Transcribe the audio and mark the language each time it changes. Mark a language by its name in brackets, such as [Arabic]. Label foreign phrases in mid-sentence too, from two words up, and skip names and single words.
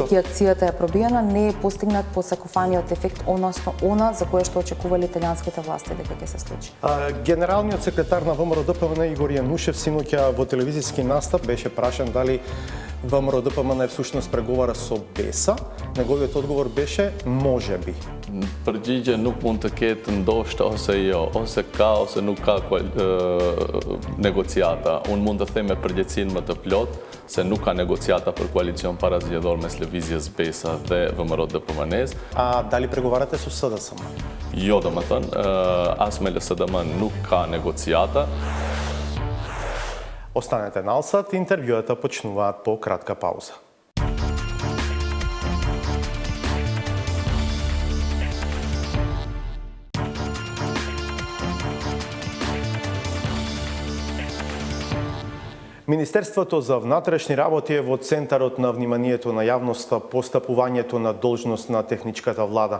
[Macedonian] На крај, акцијата е пробиена, не е постигнат посакуваниот ефект, односно она за кое што очекували италијанските власти дека ќе се случи. Генералниот секретар на ВМРО-ДПМН Игор Јанушев синоќа во телевизиски настап беше прашан дали ВМРО-ДПМН всушност преговара со БЕСА. Неговиот одговор беше можеби. [Albanian] Përgjigje nuk mund të ketë ndoshta ose jo, ose ka ose nuk ka negociata. Unë mund të them me përgjegjësinë më të plot se nuk ka negociata për koalicion parazgjedhor mes lëvizjes BESA dhe ВМРО-DPMN-s. [Macedonian] А дали преговарате со СДСМ? [Albanian] Jo, domethënë, as me LSDM nuk ka negociata. [Macedonian] Останете на Алсат, интервјуата почнуваат по кратка пауза. Министерството за внатрешни работи е во центарот на вниманието на јавноста по стапувањето на должност на техничката влада.